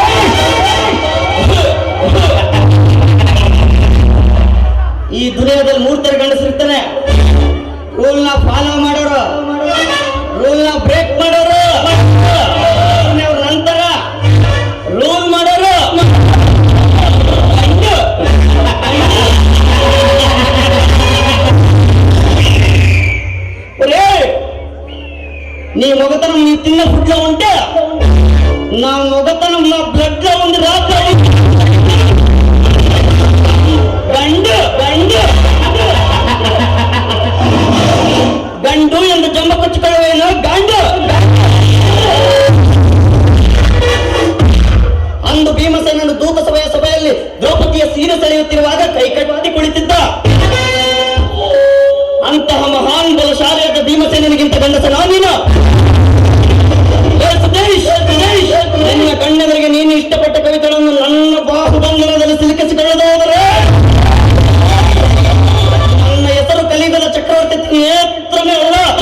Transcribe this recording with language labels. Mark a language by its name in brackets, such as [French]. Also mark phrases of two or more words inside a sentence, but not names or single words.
[Kannada] ಈ ದುನಿಯಾದಲ್ಲಿ 3 ತರ ಗಂಡಸರಿರ್ತಾನೆ ರೂಲ್ ನ ಫಾಲೋ ಮಾಡೋರು ರೂಲ್ ನ ಬ್ರೇಕ್ ಮಾಡೋರು ನಂತರ ರೂಲ್ ಮಾಡೋರು [Telugu] నీ మొగతనం నీ తిన్న ఫుడ్ లో ఉంటే నా మొగతనం నా బ్లడ్ లో ఉంది రాత్రి [Kannada] ಗಂಡು ಎಂದು ಜಂಬ ಕೊಚ್ಚಿಕೊಳ್ಳುವೇನು ಗಂಡು ಅಂದು ಭೀಮಸೇನನು ದೂತ ಸಭೆಯಲ್ಲಿ ದ್ರೌಪದಿಯ ಸೀರೆ ಸೆಳೆಯುತ್ತಿರುವಾಗ ಕೈ ಕಟ್ಟಿ ಕುಳಿತಿದ್ದ ಅಂತಹ ಮಹಾನ್ ಬಲಶಾಲಿಯಾದ ಭೀಮಸೇನಿಗಿಂತ ಗಂಡಸನ ನೀನು ನಿನ್ನ ಕಣ್ಣೆದುರಿಗೆ ನೀನು ಇಷ್ಟಪಟ್ಟ ಕವಿತೆಗಳನ್ನು ನನ್ನ ಬಾಹುಬಂಧನದಲ್ಲಿ ಸಿಲುಕಿಸಿಕೊಳ್ಳೋದಾದರೆ ನನ್ನ ಹೆಸರು ಕಲಿಯುಗದ ಚಕ್ರವರ್ತಿ ನೇತ್ರನೇ ಅಲ್ಲ.